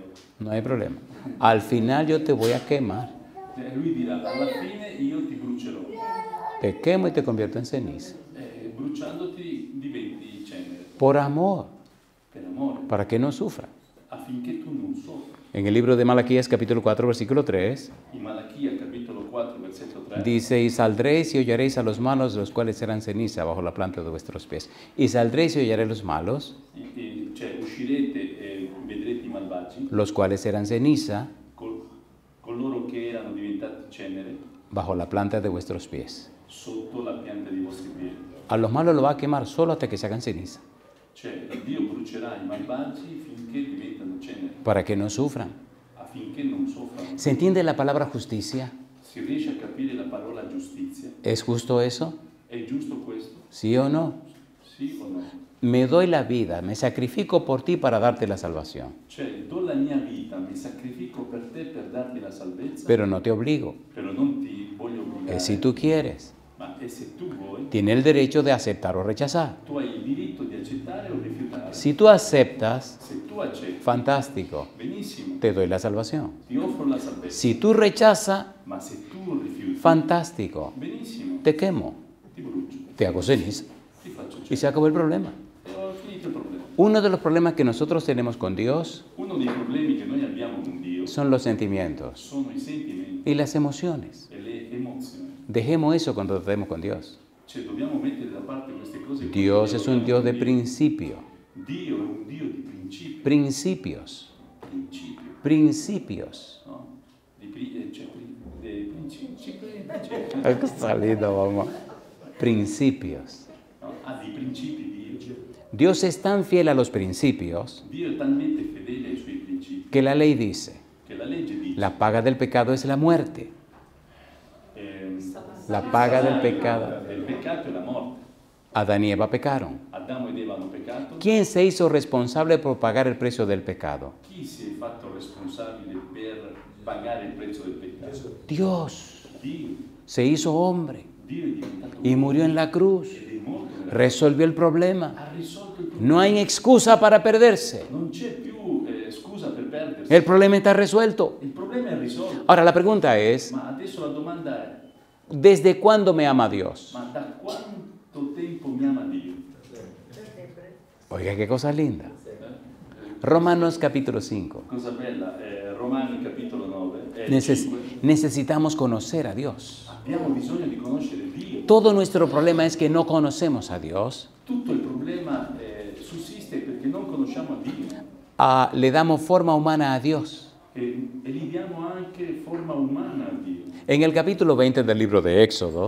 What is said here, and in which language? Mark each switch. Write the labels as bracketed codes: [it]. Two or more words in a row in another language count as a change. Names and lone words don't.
[es] No hay problema. Al final yo te voy a quemar. [it] E lui dirà, alla fine io ti brucerò. [es] Te quemo y te convierto en ceniza. [it] E bruciandoti diventi cenere, [es] Por amor, [it] per amore, [es] para que no sufra. [it] affinché tu non soffra. [es] En el libro de Malaquías capítulo 4 versículo 3, [it] In Malachia capitolo 4 versetto 3 3. [es] Dice, y saldréis y hollaréis a los malos, los cuales serán ceniza bajo la planta de vuestros pies. Y saldréis y hollaréis a los malos, [it] Cioè uscirete e vedrete i malvagi, [es] los cuales serán ceniza [it] coloro che erano diventati cenere, [es] bajo la planta de vuestros pies. [it] sotto la pianta dei vostri piedi. [es] A los malos lo va a quemar solo hasta que se hagan ceniza, [it] Cioè Dio brucerà i malvagi finché diventano cenere, [es] para que no sufran. [it] affinché non soffrano. [es] ¿Se entiende la palabra justicia? [it] Si riesce a capire la parola giustizia, [es] ¿Es justo eso? [it] è giusto questo? [es] ¿Sí o no? [it] Sì o no? [es] Me doy la vida, me sacrifico por ti para darte la salvación, [it] Cioè do la mia vita, mi sacrifico per te per darti la salvezza, [es] pero no te obligo. [it] però non ti voglio obbligare. [es] Si tú quieres, [it] Ma e se tu vuoi, [es] tienes el derecho de aceptar o rechazar. [it] tu hai il diritto di accettare o rifiutare. [es] Si tú aceptas, [it] Se tu accetti, [es] fantástico, [it] benissimo, [es] te doy la salvación. [it] ti offro la salvezza. [es] Si tú rechazas, [it] Ma se tu rifiuti, [es] fantástico, [it] benissimo, [es] te quemo, [it] ti brucio, [es] te hago ceniza [it] ti faccio [es] y [it] cenere. [es] se acabó el problema. [it] E ho finito il problema. [es] Uno de los problemas que nosotros tenemos con Dios [it] Uno dei problemi che noi abbiamo con Dio [es] son los sentimientos [it] sono i sentimenti [es] y las emociones. [it] e le emozioni. [es] Dejemos eso cuando tratemos con Dios. [it] Cioè dobbiamo mettere da parte queste cose. [es] Dios es un Dios de principio. [it] principio, Dio è un Dio di principi. [es] principios, [it] Principio, [es] principios. no? [it] Dei principi. [es] Qué salido, mamá. Principios. No? [it] Ha dei principi Dio. [es] Dios es tan fiel a los principios [it] Dio è talmente fedele ai suoi principi [es] que la ley dice, [it] che la legge dice [es] la paga del pecado es la muerte. La paga del pecado. [it] il peccato è la morte. [es] Adán y Eva pecaron. [it] Adamo ed Eva hanno peccato. [es] ¿Quién se hizo responsable por pagar el precio del pecado? [it] Chi si è fatto responsabile per pagare il prezzo del peccato? [es] Dios [it] Dio. [es] se hizo hombre [it] Dio è diventato [es] y murió en la cruz. [it] ed è morto. [es] Resolvió el problema. [it] Ha risolto il problema. [es] No hay excusa para perderse. [it] Non c'è più scusa per perdersi. [es] El problema está resuelto. [it] Il problema è risolto. [es] Ahora la pregunta es, [it] Ma adesso la domanda è: [es] ¿desde cuándo me ama Dios? [it] ma da quanto tempo mi ama Dio? [es] Oiga, qué cosa linda. Romanos capítulo 5. [it] Cosa bella, Romani capitolo 9. [es] Necesitamos conocer a Dios. [it] Abbiamo bisogno di conoscere Dio. [es] Todo nuestro problema es que no conocemos a Dios. [it] Tutto il problema sussiste perché non conosciamo a Dio [es] Le damos forma humana a Dios. [it] e gli diamo anche forma umana a Dio. [es] En el capítulo 20 del libro de Éxodo,